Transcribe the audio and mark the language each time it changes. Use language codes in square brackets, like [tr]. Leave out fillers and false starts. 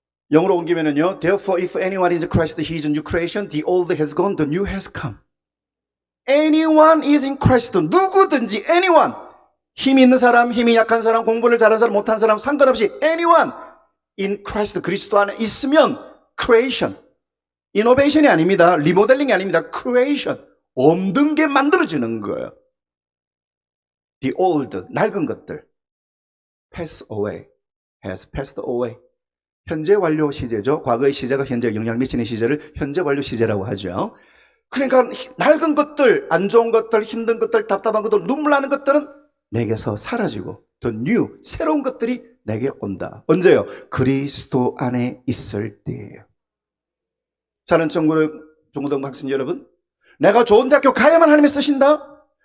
[en] 영어로 옮기면은요, Therefore, if anyone is Christ, he is a new creation. The old has gone, the new has come. Anyone is in Christ. [ko] 누구든지, anyone. 힘이 있는 사람, 힘이 약한 사람, 공부를 잘하는 사람, 못한 사람, 상관없이 anyone in Christ, 그리스도 안에 있으면 creation. 이노베이션이 아닙니다. 리모델링이 아닙니다. creation. 없는 게 만들어지는 거예요. The old, 낡은 것들. [en] pass away, has passed away. [ko] 현재 완료 시제죠. 과거의 시제가 현재 영향을 미치는 시제를 현재 완료 시제라고 하죠. 그러니까 낡은 것들, 안 좋은 것들, 힘든 것들, 답답한 것들, 눈물 나는 것들은 내게서 사라지고 the new, 새로운 것들이 내게 온다. 언제요? 그리스도 안에 있을 때예요. 사는 중고등 학생 여러분, 내가 좋은 대학교 가야만 하나님이 쓰신다?